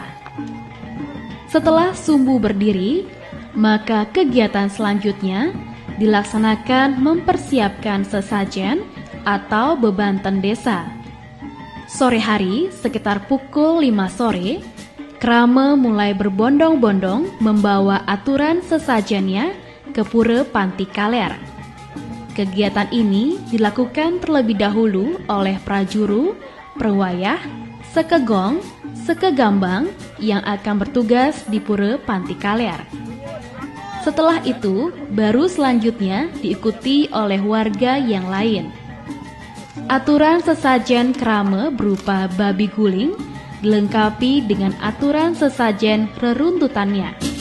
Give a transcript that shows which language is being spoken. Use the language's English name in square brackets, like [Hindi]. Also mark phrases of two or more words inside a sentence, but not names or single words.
[Indonesian] Setelah sumbu berdiri, maka kegiatan selanjutnya dilaksanakan mempersiapkan sesajen atau bebanten desa. Sore hari sekitar pukul 5 sore, krame mulai berbondong-bondong membawa aturan sesajennya ke Pura Panti Kaler. Kegiatan ini dilakukan terlebih dahulu oleh prajuru, perwayah, sekegong, sekegambang yang akan bertugas di Pura Panti Kaler. Setelah itu, baru selanjutnya diikuti oleh warga yang lain. Aturan sesajen krame berupa babi guling dilengkapi dengan aturan sesajen reruntutannya.